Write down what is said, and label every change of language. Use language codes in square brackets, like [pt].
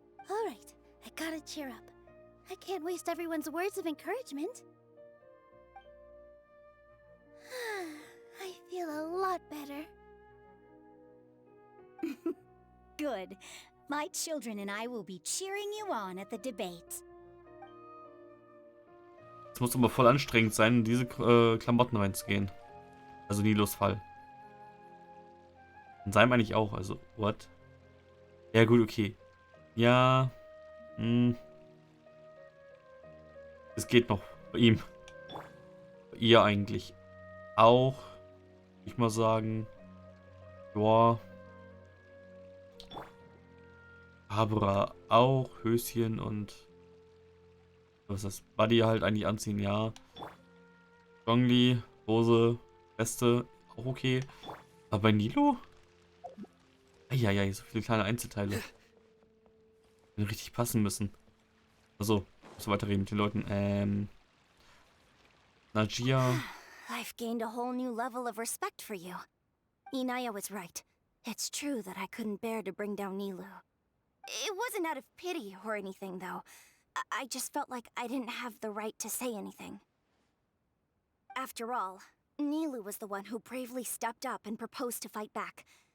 [en] All right, I gotta cheer up. I can't waste everyone's words of encouragement. I feel a lot better. Good. My children and I will be cheering you on at the debate. [de] Es muss aber voll anstrengend sein, in diese Klamotten reinzugehen. Also Nilos Fall. Und seinem eigentlich auch, also, what? Ja, gut, okay. Ja. Es geht noch. Bei ihm. Bei ihr eigentlich auch. Ich mal sagen. Joa. Barbara auch. Höschen und. Was ist das? Buddy halt eigentlich anziehen, ja. Zhongli, Hose, Weste, auch okay. Aber bei Nilo? Eieiei, so viele kleine Einzelteile. Die richtig passen müssen. Also, muss weiterreden mit den Leuten. Najia. [en] I've gained a whole new level of respect for you. Inaya was right. It's true that I couldn't bear to bring down Nilou. It wasn't out of pity or anything, though. I just felt like I didn't have the right to say anything. After all, Nilou was the one who bravely stepped up and proposed to fight back.